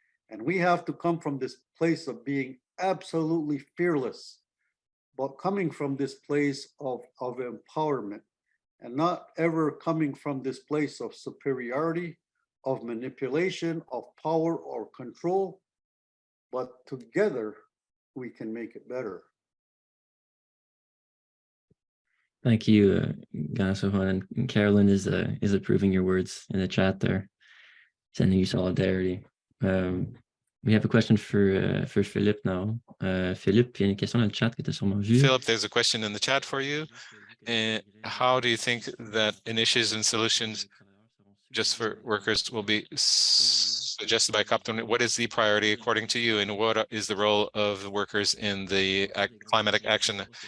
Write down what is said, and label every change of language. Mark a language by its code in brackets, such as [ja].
[en] And we have to come from this place of being absolutely fearless, but coming from this place of empowerment, and not ever coming from this place of superiority, of manipulation, of power or control, but together we can make it better. Thank you, Ganasohan. And Carolyn is approving your words in the chat there, sending you solidarity. We have a question for Philippe now. [fr] Philippe, il y a une question dans le chat que tu as sûrement vu. [en] Philip, there's a question in the chat for you. How do you think that initiatives and solutions just for workers will be suggested by COP20? What is the priority according to you, and what is the role of workers in the climatic action?